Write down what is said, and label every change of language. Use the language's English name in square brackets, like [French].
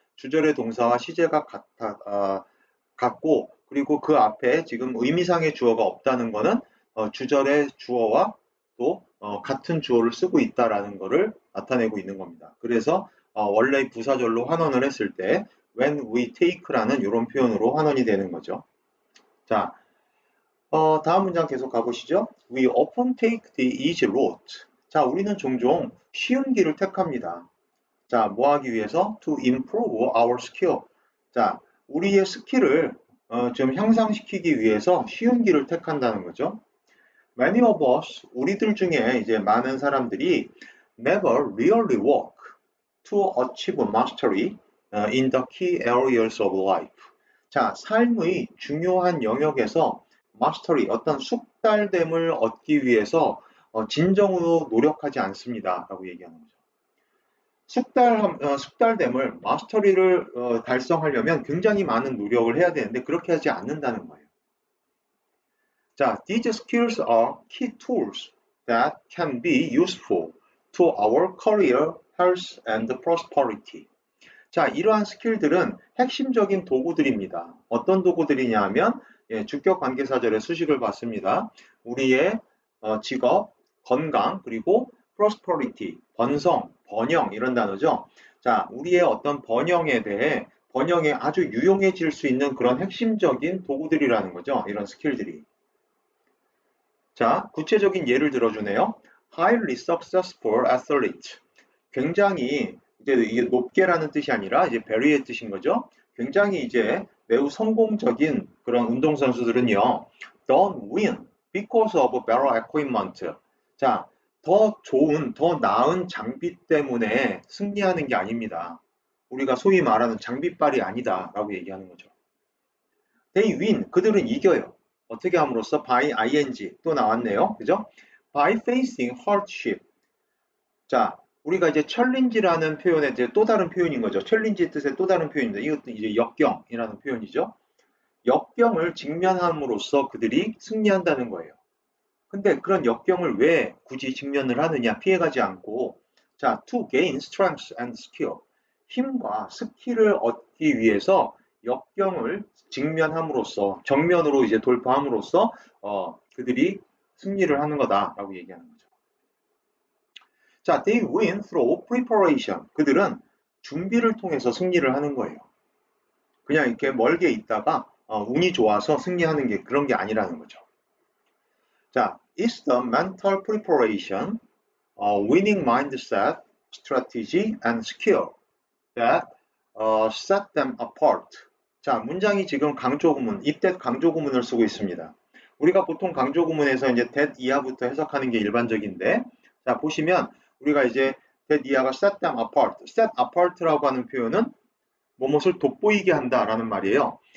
[Korean] 주절의 동사와 시제가 같고 그리고 그 앞에 지금 의미상의 주어가 없다는 거는 주절의 주어와 또 같은 주어를 쓰고 있다라는 것을 나타내고 있는 겁니다. 그래서 원래 부사절로 환원을 했을 때 [English] when we take [Korean] 라는 이런 표현으로 환원이 되는 거죠. 자, 다음 문장 계속 가보시죠. [English] We often take the easy route. [Korean] 자, 우리는 종종 쉬운 길을 택합니다. 자, 뭐 하기 위해서? [English] To improve our skill. [Korean] 자, 우리의 스킬을 좀 향상시키기 위해서 쉬운 길을 택한다는 거죠. [English] Many of us, [Korean] 우리들 중에 이제 많은 사람들이 [English] never really work to achieve mastery in the key areas of life. [Korean] 자, 삶의 중요한 영역에서 마스터리, 어떤 숙달됨을 얻기 위해서 진정으로 노력하지 않습니다. 라고 얘기하는 거죠. 숙달됨을, 마스터리를 달성하려면 굉장히 많은 노력을 해야 되는데 그렇게 하지 않는다는 거예요. [English] 자, these skills are key tools that can be useful to our career, health, and prosperity. [Korean] 자, 이러한 스킬들은 핵심적인 도구들입니다. 어떤 도구들이냐 하면 주격 관계사절의 수식을 봤습니다. 우리의 직업, 건강, 그리고 prosperity, 번성, 번영 이런 단어죠. 자, 우리의 어떤 번영에 대해 번영에 아주 유용해질 수 있는 그런 핵심적인 도구들이라는 거죠. 이런 스킬들이. 자, 구체적인 예를 들어주네요. [English] Highly successful athlete. [Korean] 굉장히 이제 이게 높게라는 뜻이 아니라 이제 very의 뜻인 거죠. 굉장히 이제 매우 성공적인 그런 운동선수들은요. [English] don't win because of better equipment. [Korean] 자, 더 좋은, 더 나은 장비 때문에 승리하는 게 아닙니다. 우리가 소위 말하는 장비빨이 아니다 라고 얘기하는 거죠. [English] They win, [Korean] 그들은 이겨요. 어떻게 함으로써? by ing 또 나왔네요. 그죠? [English] by facing hardship. [Korean] 자, 우리가 이제 챌린지라는 표현의 이제 또 다른 표현인 거죠. 챌린지 뜻의 또 다른 표현입니다. 이것도 이제 역경이라는 표현이죠. 역경을 직면함으로써 그들이 승리한다는 거예요. 근데 그런 역경을 왜 굳이 직면을 하느냐? 피해가지 않고. [English] 자, to gain strength and skill. [Korean] 힘과 스킬을 얻기 위해서 역경을 직면함으로써, 정면으로 이제 돌파함으로써, 그들이 승리를 하는 거다라고 얘기하는 거죠. [English] 자, they win through preparation. [Korean] 그들은 준비를 통해서 승리를 하는 거예요. 그냥 이렇게 멀게 있다가 운이 좋아서 승리하는 게 그런 게 아니라는 거죠. [English] 자, it's the mental preparation, winning mindset, strategy, and skill that set them apart. [Korean] 자, 문장이 지금 강조구문, 이때 강조구문을 쓰고 있습니다. 우리가 보통 강조구문에서 이제 that 이하부터 해석하는 게 일반적인데, 자, 보시면 우리가 이제 that 이하가 [English] set them apart, [Korean] set apart라고 하는 표현은 뭐뭇을 돋보이게 한다라는 말이에요.